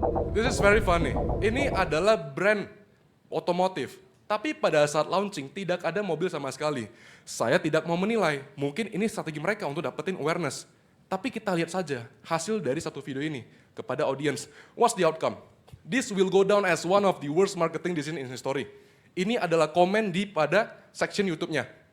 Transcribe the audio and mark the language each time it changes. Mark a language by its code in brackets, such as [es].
[en] This is very funny. [id] Ini adalah brand otomotif, tapi pada saat launching tidak ada mobil sama sekali. Saya tidak mau menilai, mungkin ini strategi mereka untuk dapetin awareness. Tapi kita lihat saja hasil dari satu video ini kepada audience. [en] What's the outcome? This will go down as one of the worst marketing decision in history. [id] Ini adalah komen di pada section YouTube-nya.